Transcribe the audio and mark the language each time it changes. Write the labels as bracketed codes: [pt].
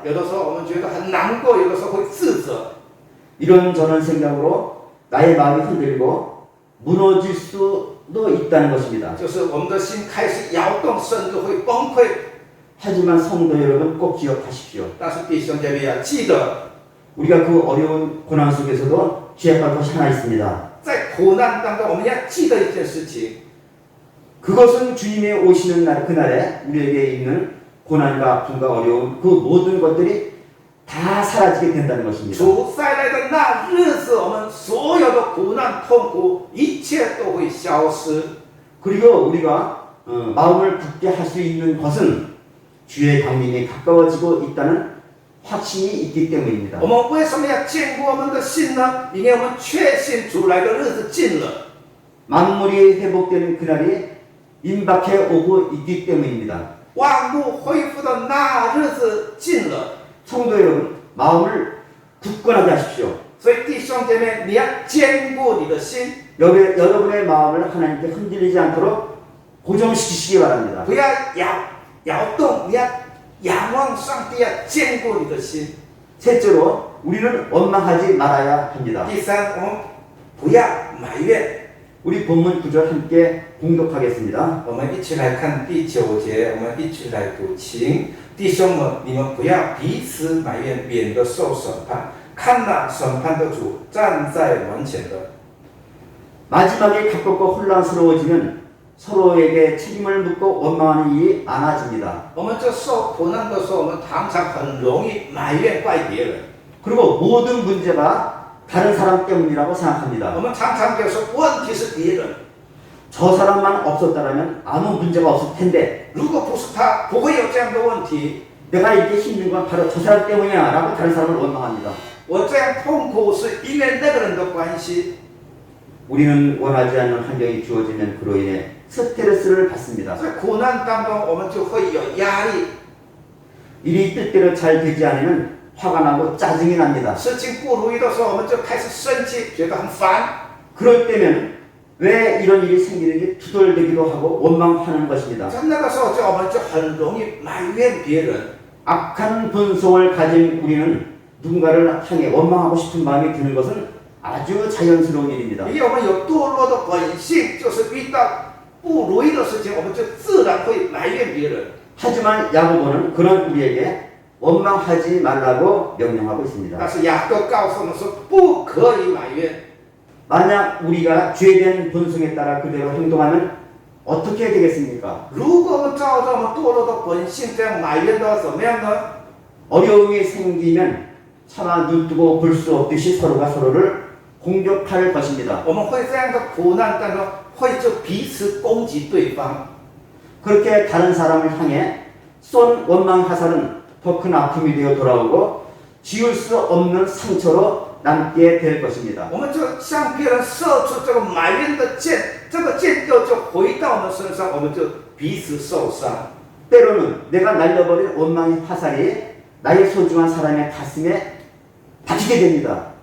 [zh] 有的时候我们觉得很难过，有的时候会自责。 [ko] 이런저런 생각으로 나의 마음이 흔들리고 무너질 수도 있다는 것입니다. [zh] 就是我们的心开始摇动，甚至会崩溃。 [ko] 하지만 성도 여러분 꼭 기억하십시오. [zh] 但是弟兄姐妹要记得， [ko] 우리가 그 어려운 고난 속에서도 기억할 것이 하나 있습니다. [zh] 在苦难当中，我们要记得一件事情， [ko] 그것은 주님의 오시는 날 그날에 우리에게 있는 고난과 아픔과 어려움 그 모든 것들이 다 사라지게 된다는 것입니다. [zh] 主再来的那日子，我们所有的苦难、痛苦，一切都会消失。 [ko] 그리고 우리가 마음을 굳게 할 수 있는 것은 주의 강림이 가까워지고 있다는 확신이 있기 때문입니다. [zh] 我们为什么要坚固我们的心呢？因为我们确信主来的日子近了。 [ko] 만물이 회복되는 그날이 임박해 오고 있기 때문입니다. [zh] 万物恢复的那日子近了。 [ko] 성도 여러분, 마음을 굳건하게 하십시오. [zh] 所以弟兄姐妹，你要坚固你的心， [ko] 여러분의 마음을 하나님께 흔들리지 않도록 고정시키시기 바랍니다. [zh] 不要摇动，你要仰望上帝，要坚固你的心。 [ko] 셋째로 우리는 원망하지 말아야 합니다. [zh] 第三，我们不要埋怨。 [ko] 우리 본문 구절 함께 공독하겠습니다. [zh] 我们一起来看第9节，我们一起来读经。弟兄们，你们不要彼此埋怨，免得受审判。看哪，审判的主站在门前的。 [ko] 마지막에 가깝고 혼란스러워지면 서로에게 책임을 묻고 원망하는 일이 많아집니다. [zh] 我们这受苦难的时候，我们常常很容易埋怨怪别人。 [ko] 그리고 모든 문제가 다른 사람 때문이라고 생각합니다. [zh] 我们常常就说问题是别人， [ko] 저 사람만 없었다면 아무 문제가 없을 텐데 [zh] 如果不是他，不会有这样的问题。 [ko] 내가 이렇게 힘든 건 바로 저 사람 때문이야 라고 다른 사람을 원망합니다. [zh] 我这样痛苦是因为那个人的关系。 [ko] 우리는 원하지 않는 환경이 주어지면 그로 인해 스트레스를 받습니다. [zh] 在苦难当中，我们就会有压力， [ko] 일이 뜻대로 잘 되지 않으면 화가 나고 짜증이 납니다. [zh] 事情不如意的时候，我们就开始生气，觉得很烦。 [ko] 그럴 때면 왜 이런 일이 생기는지 투덜대기도 하고 원망하는 것입니다. [zh] 在那个时候，我们就很容易埋怨别人。 [ko] 악한 본성을 가진 우리는 누군가를 향해 원망하고 싶은 마음이 드는 것은 아주 자연스러운 일입니다. [zh] 因为我们有堕落的本性，就是遇到不如意的事情，我们就自然会埋怨别人。 [ko] 하지만 야고보는 그런 우리에게 원망하지 말라고 명령하고 있습니다. [zh] 但是雅各告诉我们说，不可以埋怨。 [ko] 만약 우리가 죄된 본성에 따라 그대로 행동하면 어떻게 되겠습니까? [zh] 如果我们照着我们堕落的本性这样埋怨的话，怎么样呢？ [ko] 어려움이 생기면 차마 눈뜨고 볼 수 없듯이 서로가 서로를 공격할 것입니다. [zh] 我们会这样的苦难当中，会就彼此攻击对方。 [ko] 그렇게 다른 사람을 향해 쏜 원망 화살은 더 큰 아픔이 되어 돌아오고 지울 수 없는 상처로 남게 될 것입니다. [zh] 我们就向别人射出这个埋怨的箭，这个箭就回到我们身上，我们就彼此受伤。 [ko] 때로는 내가 날려버린 원망의 화살이 나의 소중한 사람의 가슴에 박히게 됩니다.